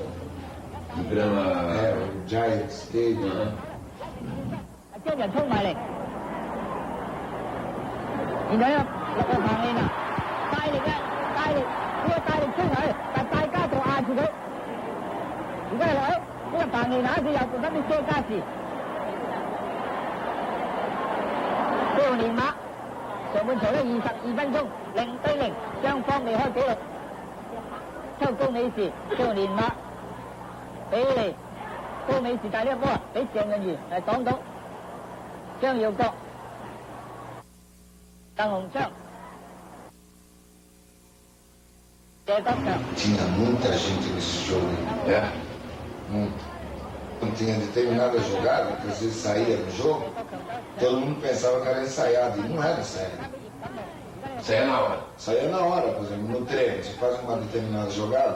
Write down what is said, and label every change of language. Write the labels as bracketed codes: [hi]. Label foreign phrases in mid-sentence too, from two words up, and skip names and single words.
[pt] De grama. É, o Giant Stadium. [yue] 將人衝埋嚟，然後呢個彭慶啊，大力呢個大力衝埋去，但大家就壓住佢。而家係落去，呢個彭慶啊，佢又做緊啲車加時。少年馬上半場咧22分鐘0-0，雙方未開紀錄。抽高美士少年馬比利高美士，但係呢個波啊俾鄭潤如係擋到，張耀國、鄧鴻昌、謝國強。 [pt] Tinha muita gente nesse jogo, né? Muito. Quando tinha determinada jogada, que às vezes saía do jogo, todo mundo pensava que era ensaiado, e não era ensaiado. Saía na hora. Saía na hora, por exemplo, no treino, você faz uma determinada jogada.